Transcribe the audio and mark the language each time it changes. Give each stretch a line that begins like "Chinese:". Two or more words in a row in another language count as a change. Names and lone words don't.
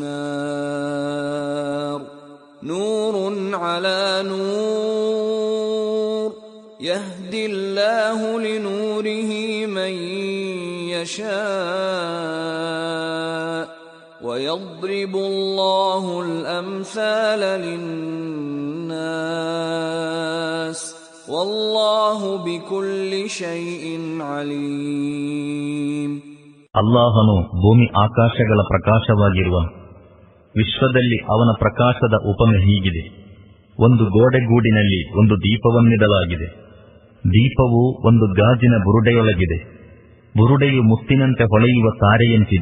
Arabic: نار نور على نور يهدي الله لنوره من يشاء ويضرب الله الأمثال للناس والله بكل شيء عليم.
Kannada: ಅಲ್ಲಾಹನು ಭೂಮಿ ಆಕಾಶಗಳ ಪ್ರಕಾಶವಾಗಿರುವನು. ವಿಶ್ವದಲ್ಲಿ ಅವನ ಪ್ರಕಾಶದ ಉಪಮೆ ಹೀಗಿದೆ. ಒಂದು ಗೋಡೆಗೂಡಿನಲ್ಲಿ ಒಂದು ದೀಪವನ್ನಿಡಲಾಗಿದೆ. ದೀಪವು ಒಂದು ಗಾಜಿನ ಬುರುಡೆಯೊಳಗಿದೆ. ಬುರುಡೆಯು ಮುತ್ತಿನಂತೆ ಹೊಳೆಯುವ ತಾರೆಯಂತಿದೆ.